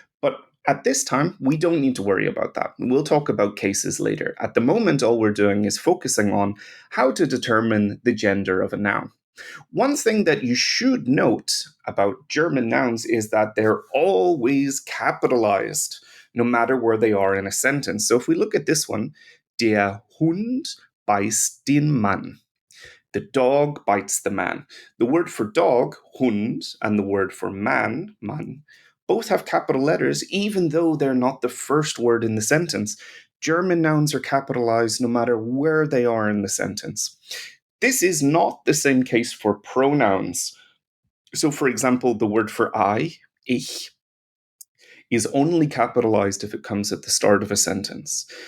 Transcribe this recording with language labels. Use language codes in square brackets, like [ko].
[en] But at this time, we don't need to worry about that. We'll talk about cases later. At the moment, all we're doing is focusing on how to determine the gender of a noun. One thing that you should note about German nouns is that they're always capitalized, no matter where they are in a sentence. So if we look at this one, [de] der Hund beißt den Mann. [en] The dog bites the man. The word for dog, Hund, and the word for man, Mann, both have capital letters, even though they're not the first word in the sentence. German nouns are capitalized no matter where they are in the sentence. This is not the same case for pronouns. So, for example, the word for I, ich, is only capitalized if it comes at the start of a sentence.